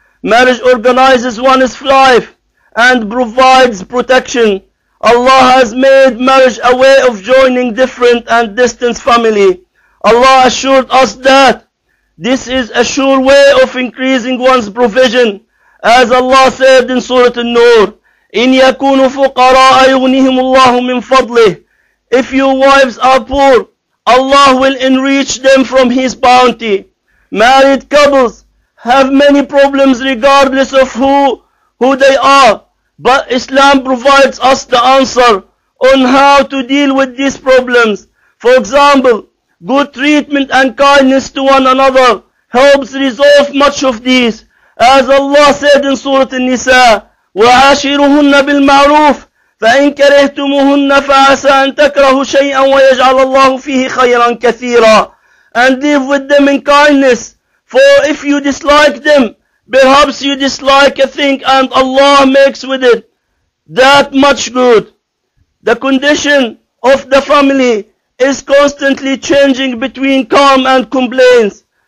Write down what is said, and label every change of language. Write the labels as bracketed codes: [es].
[en] Marriage organizes one's life and provides protection. Allah has made marriage a way of joining different and distant family. Allah assured us that this is a sure way of increasing one's provision. As Allah said in Surah An-Nur, [ar] إِن يَكُونُوا فُقَرَاءَ يُغْنِهِمُ اللَّهُ مِنْ فَضْلِهِ. [en] If your wives are poor, Allah will enrich them from His bounty. Married couples have many problems regardless of who they are, but Islam provides us the answer on how to deal with these problems. For example, good treatment and kindness to one another helps resolve much of these. As Allah said in Surah An-Nisa, [ar] وَعَاشِرُهُنَّ بِالْمَعْرُوفِ فَإِنْ كَرِهْتُمُهُنَّ فَعَسَىٰ أَن تَكْرَهُوا شَيْئًا وَيَجْعَلَ اللَّهُ فِيهِ خَيْرًا كَثِيرًا. [en] And live with them in kindness, for if you dislike them, perhaps you dislike a thing and Allah makes with it that much good. The condition of the family is constantly changing between calm and complaints.